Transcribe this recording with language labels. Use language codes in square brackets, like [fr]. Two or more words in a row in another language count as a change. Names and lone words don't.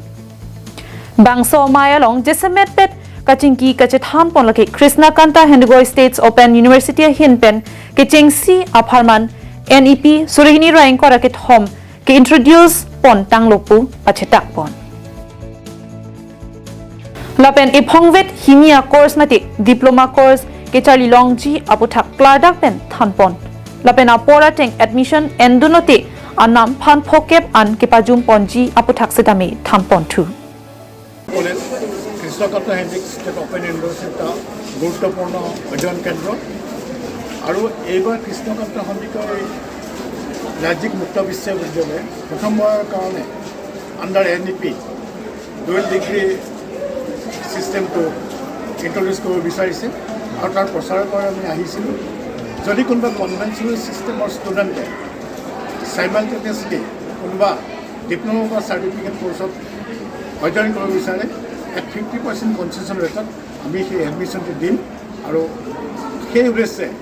[mjw] Bangso Mayalong, Jesamet Pet, Kachingki Kachethan Ponlaki, Krishna Kanta Handique States Open University Hinpen, Kechengsi Apharman, NEP Surihini Raing Korakit Home ke introduce pon tanglopu pachetak pon. Lapen iphongvet hinia course mati diploma course ke Charlie Long Ji aputhak kladak pen thanpon. Lapen apora teng admission endunoti anam phan phokep an ke pajum ponji aputhak sedami thanpon thu. [as] Krishna Kanta Handique State Open University গুৰুত্বপূৰ্ণ অধ্যয়ন কেন্দ্ৰ আৰু এইবাৰ কৃষ্ণ কান্ত সন্দিকৈ ৰাজ্যিক মুক্ত বিশ্ববিদ্যালয় প্ৰথমবাৰৰ কাৰণে [en] under NEP dual degree [as] ছিষ্টেমটো ইণ্ট্ৰডিউচ কৰিব বিচাৰিছে আৰু তাৰ প্ৰচাৰৰ পৰা আমি আহিছিলোঁ যদি কোনোবা কনভেনশ্যনেল ছিষ্টেমৰ ষ্টুডেণ্টে চাইমালটেনিয়াছলি কোনোবা ডিপ্ল'মা বা চাৰ্টিফিকেট কৰ্চত অধ্যয়ন কৰিব বিচাৰে [en] at 50% concession [as] ৰেটত আমি সেই এডমিশ্যনটো দিম আৰু সেই উদ্দেশ্যে